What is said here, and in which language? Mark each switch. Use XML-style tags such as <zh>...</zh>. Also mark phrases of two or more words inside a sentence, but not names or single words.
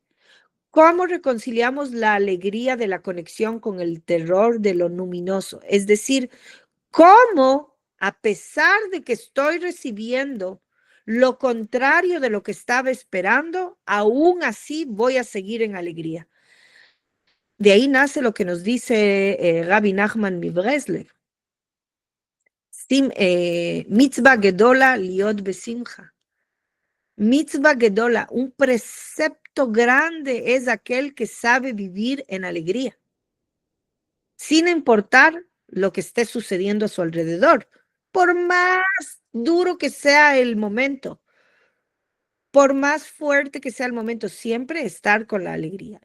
<es>¿Cómo reconciliamos la alegría de la conexión con el terror de lo luminoso? Es decir, ¿cómo, a pesar de que estoy recibiendo lo contrario de lo que estaba esperando, aún así voy a seguir en alegría? De ahí nace lo que nos dice Rabbi Nachman mi Breslev.</es> <he>מצוה גדולה להיות בשמחה. מצוה גדולה,</he> <es>un precepto grande es aquel que sabe vivir en alegría, sin importar lo que esté sucediendo a su alrededor, por más duro que sea el momento, por más fuerte que sea el momento, siempre estar con la alegría.</es>